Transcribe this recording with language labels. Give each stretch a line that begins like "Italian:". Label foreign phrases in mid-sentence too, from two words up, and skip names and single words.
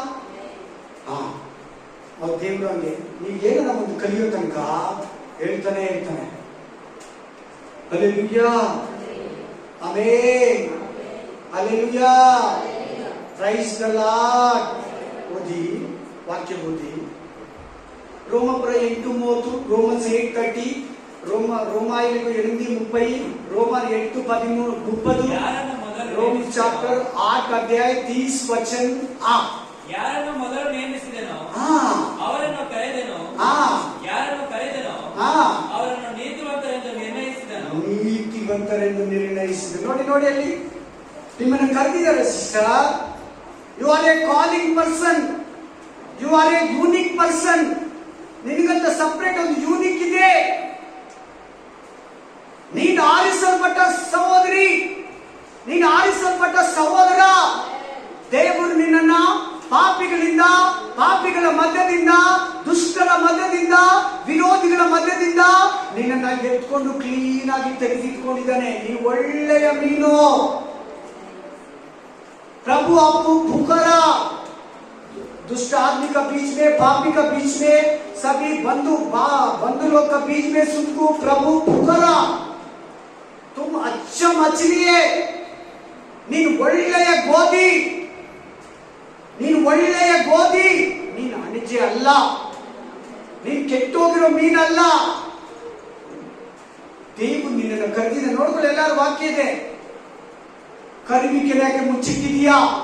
Kannada: ಅವ್ರ ದೇವ್ರು ಹಂಗೆ, ನೀವು ಏನನ್ನ ಒಂದು ಕಲಿಯೋ ತನಕ ಹೇಳ್ತಾನೆ ಇರ್ತಾನೆ. ಹಲ್ಲೆಲೂಯಾ, ಆಮೆನ್, ಹಲ್ಲೆಲೂಯಾ,
English: praise the Lord.
Kannada: ಓದಿ, ವಾಕ್ಯ ಓದಿ. ರೋಮಪುರ 8:30, ರೋಮನ್ಸ್ 8:30,
Telugu: రోమాయిలకు 8:30, రోమర్ 8:30,
Kannada: రోಮನ್ ಚಾಪ್ಟರ್ 8 ಅಧ್ಯಾಯ 30 ವಚನ. ಯಾರನ್ನು ಮೊದಲು ನೇಮಿಸಿದೆನೋ ಅವರನ್ನು ಕರೆದೆನೋ, ಯಾರನ್ನು ಕರೆದೆನೋ ಅವರನ್ನು ನೀತಿವಂತರೆಂದು ನಿರ್ಣಯಿಸಿದನು. ನೀತಿವಂತರೆಂದು ನಿರ್ಣಯಿಸಿದನು. ನೋಡಿ ನೋಡಿ, ಅಲ್ಲಿ ನಿಮ್ಮನ್ನು ಕರೆದಿದ್ದಾರೆ ಸಿಸ್ಟರ್.
English: You are a calling person, you are a unique person.
Kannada: ನಿನಗಂತ ಸಪರೇಟ್ ಒಂದು ಯೂನಿಕ್ ಇದೆ. ನೀನು ಆರಿಸಲ್ಪಟ್ಟ ಸಹೋದರಿ, ನೀನು ಆರಿಸಲ್ಪಟ್ಟ ಸಹೋದರ. ದೇವರು ನಿನ್ನನ್ನ ಪಾಪಿಗಳಿಂದ, ಪಾಪಿಗಳ ಮಧ್ಯದಿಂದ, ದುಷ್ಟರ ಮಧ್ಯದಿಂದ, ವಿರೋಧಿಗಳ ಮಧ್ಯದಿಂದ ನಿನ್ನನ್ನ ಎತ್ಕೊಂಡು ಕ್ಲೀನ್ ಆಗಿ ತೆಗೆದಿಟ್ಕೊಂಡಿದ್ದಾನೆ. ನೀನು ಒಳ್ಳೆಯ ಮೀನು.
Hindi: प्रभु आपको पुकारा, दुष्ट आदमी का बीच में, पापी का बीच में, सभी बंधु लोग का बीच में तुमको प्रभु पुकारा. तुम अच्छा मछली है,
Kannada: ನೀನು ಒಳ್ಳೆಯ ಗೋಧಿ, ನೀನು ಒಳ್ಳೆಯ ಗೋಧಿ. ನೀನು ಅಣಿಜೆ ಅಲ್ಲ, ನೀನು ಕೆಟ್ಟೋಗಿರೋ ಮೀನಲ್ಲ. ದೇವರು ನಿನ್ನನ್ನು ಕರೆದಿದೆ. ನೋಡ್ಕೊಳ್ಳಿ, ಎಲ್ಲರೂ ವಾಕ್ಯ ಇದೆ. ಕರಿವಿಕೆ ಯಾಕೆ ಮುಚ್ಚಿಟ್ಟಿದೀಯಾ?